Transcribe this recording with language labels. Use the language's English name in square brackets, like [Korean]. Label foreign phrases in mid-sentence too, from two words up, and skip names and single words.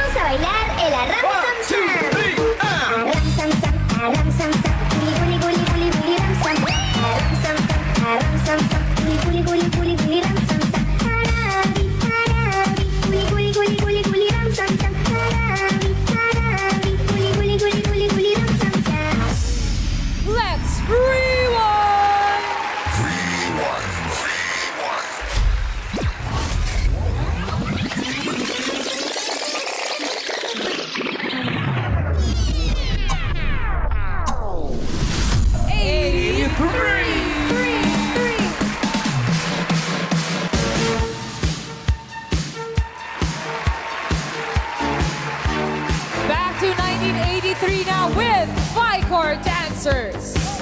[Spanish] bailar el arram sam sam. Arram sam sam, arram sam sam, guli guli guli guli guli ram sam. Arram sam sam, arram sam sam, guli guli guli guli guli ram sam sam. Harabi, harabi, guli guli guli guli guli ram sam sam. Harabi, harabi, guli guli guli guli guli ram sam sam. [English] Let's rewind! Back to 1983 now with Vicor Dancers.